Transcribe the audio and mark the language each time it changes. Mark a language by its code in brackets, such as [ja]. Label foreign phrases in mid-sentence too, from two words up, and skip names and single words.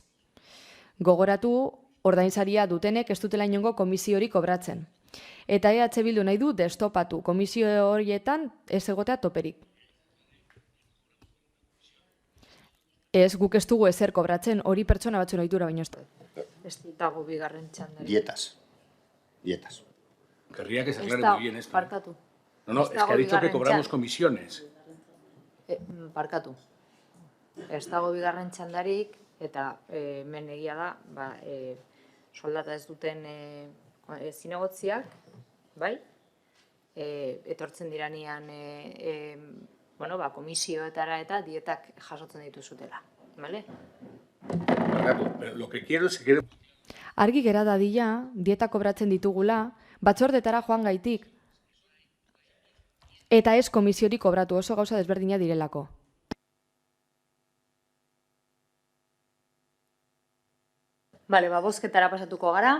[eu] Gogoratu, ordainsaria dutenek ez dutela inongo komisio hori kobratzen. Eta EH Bildu nahi du destopatu komisio horietan ez egotea toperik. Ez, guk ez dugu ezer kobratzen, hori pertsona batzuen ohitura baino ez. Ez dago bigarren txandari. [es] Dietas. Querría que se [eu] Ez [es] aclare [eu] da, [es] muy bien esto. [eu] parkatu. [es] No, [eu] ez [es] es [eu] dago [es] que ha dicho que [eu] bigarren [es] cobramos [eu] txan- [es] comisiones. [eu] Parkatu. Ez dago bigarren txandarik, eta hemen egia da, soldata ez duten zinegotziak, bai? Etortzen diranean komisioetara eta dietak jasotzen dituzutela, bale? [es] Pero lo que quiero es que [eu] Argi gera dadila, dieta kobratzen ditugula, batzordetara joan gaitik. Eta ez komisiori kobratu, oso gauza desberdina direlako. Bale, bozketara pasatuko gara.